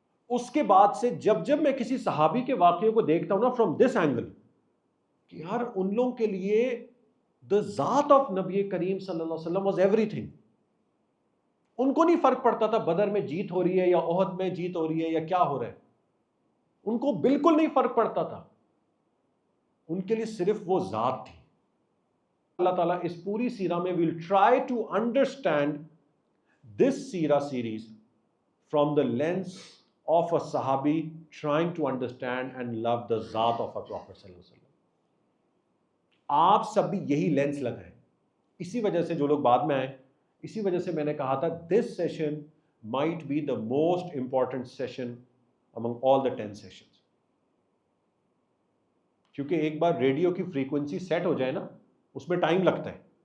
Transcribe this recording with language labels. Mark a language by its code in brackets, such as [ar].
[ur] اس کے بعد سے جب میں کسی صحابی کے واقعے کو دیکھتا ہوں نا [en] from this angle, [ur] کہ یار ان لوگوں کے لیے the ذات آف نبی کریم صلی اللہ علیہ وسلم [en] Was everything. [ur] ان کو نہیں فرق پڑتا تھا بدر میں جیت ہو رہی ہے یا احد میں جیت ہو رہی ہے یا کیا ہو رہا ہے، ان کو بالکل نہیں فرق پڑتا تھا. ان کے لیے صرف وہ ذات تھی. اللہ تعالیٰ اس پوری سیرہ میں [en] we'll try to understand this سیرہ series from the lens of a صحابی trying to understand and love the ذات of a Prophet صلی اللہ علیہ وسلم. [ur] آپ سب بھی یہی لینس لگائیں. اسی وجہ سے جو لوگ بعد میں آئے, اسی وجہ سے میں نے کہا تھا [en] this session might be the most important session among all the 10 sessions. [ur] کیونکہ ایک بار ریڈیو کی فریکوینسی سیٹ ہو جائے نا, اس میں ٹائم لگتا ہے.